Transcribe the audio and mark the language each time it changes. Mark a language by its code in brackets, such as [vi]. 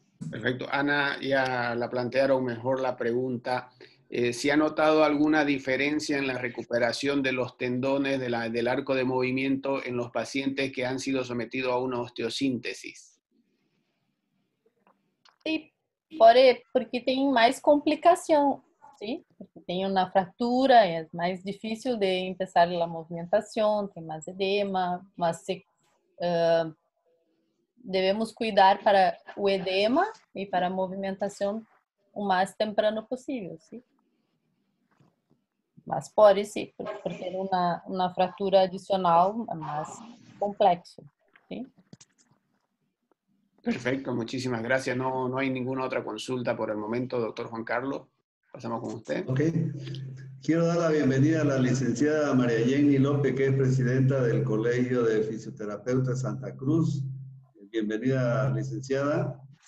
[es] Perfecto. Ana, ya la plantearon mejor la pregunta. ¿Si ha notado alguna diferencia en la recuperación de los tendones del arco de movimiento en los pacientes que han sido sometidos a una osteosíntesis? [pt] Sí, porque tem mais complicação, sim? Porque tem uma fratura, é mais difícil de empezar a movimentação, tem mais edema, mas devemos cuidar para o edema e para a movimentação o mais temprano possível, sim? Mas pode sim, por ter uma fratura adicional é mais complexo, sim? [es] Perfecto, muchísimas gracias. No hay ninguna otra consulta por el momento, doctor Juan Carlos. Pasamos con usted. Ok. Quiero dar la bienvenida a la licenciada María Jenny López, que es presidenta del Colegio de Fisioterapeutas de Santa Cruz. Bienvenida, licenciada.